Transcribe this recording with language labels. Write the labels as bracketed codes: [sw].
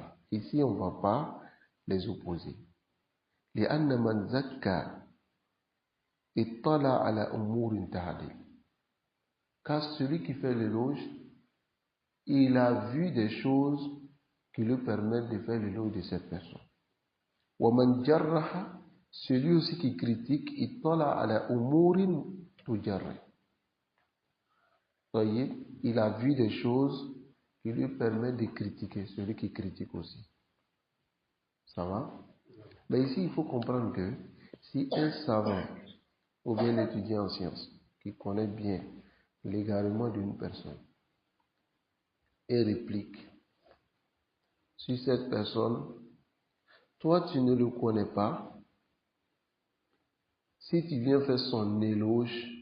[fr] Ici, on ne va pas les opposer. [ar] لأن من زكى اطلع على أمور تعديل. [fr] Car celui qui fait l'éloge, il a vu des choses qui lui permettent de faire l'éloge de cette personne. [ar] ومن جرح, [fr] celui aussi qui critique, [ar] اطلع على أمور تجرح. [fr] Voyez, il a vu des choses qui lui permettent de critiquer celui qui critique aussi. Ça va? Mais ici, il faut comprendre que si un savant ou bien un étudiant en sciences qui connaît bien l'égarement d'une personne et réplique sur cette personne, toi tu ne le connais pas, si tu viens faire son éloge,